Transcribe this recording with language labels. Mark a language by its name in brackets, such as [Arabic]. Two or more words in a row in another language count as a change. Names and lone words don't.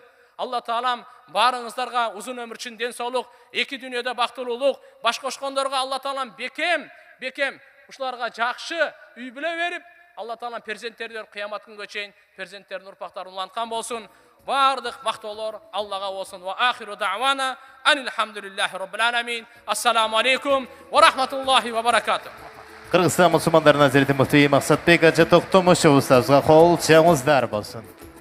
[Kyrgyz] Алла Таалам баарыңыздарга узун өмүр чын ден соолук, эки дүйнөдө бактылуулук, баш кошкондорго Алла Таалам бекем ушуларга жакшы үй бүлө берип, Алла Таалам перзенттерди кыямат күнгө чейин перзенттердин урпактарын уланткан болсун. Бардык мактоолор Аллага болсун. [Arabic] وآخر دعوانا الحمد لله رب العالمين. السلام عليكم ورحمة الله وبركاته. [Kyrgyz] Кыргызстан мусулмандарынын азирети муфтий Максатбек Ажа Токтомушев устазга кол чаңыздар болсун.